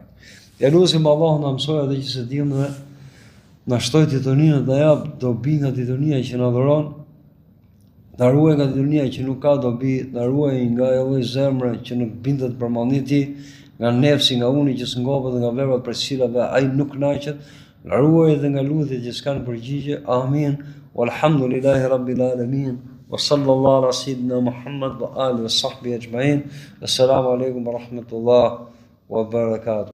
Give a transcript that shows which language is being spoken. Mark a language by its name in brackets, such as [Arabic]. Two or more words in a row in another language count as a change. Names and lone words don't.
[Albanian] Ja lutim Allahun na mësoj atë që se dim dhe na shtoj ditëninë dhe jap dobi nga ditënia që na dhuron, na ruaj nga ditënia që nuk ka dobi, na ruaj nga lloj zemre që nuk bindet për mallniti, nga nefsi, nga uni që s'ngopet dhe nga veprat për cilave ai nuk kënaqet, na ruaj edhe nga lutjet që s'kan përgjigje. Amin. [Arabic] والحمد لله رب العالمين. وصلى الله على سيدنا محمد وعلى آله وصحبه أجمعين. السلام عليكم ورحمة الله وبركاته.